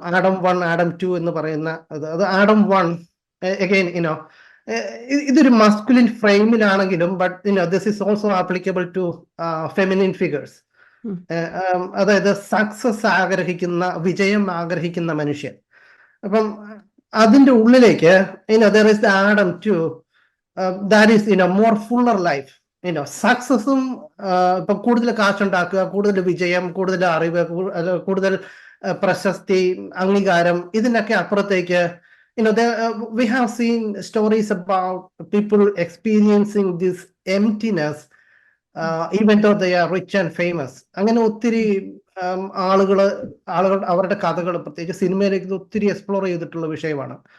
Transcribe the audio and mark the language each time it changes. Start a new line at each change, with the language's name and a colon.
Malayalam: Adam 1, Adam 2 എന്ന് പറയുന്ന അത് ആഡം 1 അഗൈൻ ഇതൊരു masculine ഫ്രെയിമിലാണെങ്കിലും
English: But this is also applicable to feminine figures.
Malayalam: അതായത് സക്സസ് ആഗ്രഹിക്കുന്ന, വിജയം ആഗ്രഹിക്കുന്ന മനുഷ്യൻ. അപ്പം അതിന്റെ ഉള്ളിലേക്ക്
English: there is the Adam 2 that is more fuller life.
Malayalam: സക്സസും ഇപ്പൊ കൂടുതൽ കാശുണ്ടാക്കുക, കൂടുതൽ വിജയം, കൂടുതൽ അറിവ്, കൂടുതൽ പ്രശസ്തി, അംഗീകാരം, ഇതിനൊക്കെ അപ്പുറത്തേക്ക്
English: we have seen stories about people experiencing this emptiness even though they are rich and famous.
Malayalam: അങ്ങനെ ഒത്തിരി ആളുകൾ അവരുടെ കഥകൾ പ്രത്യേകിച്ച് സിനിമയിലേക്ക് ഇത് ഒത്തിരി എക്സ്പ്ലോർ ചെയ്തിട്ടുള്ള വിഷയമാണ്.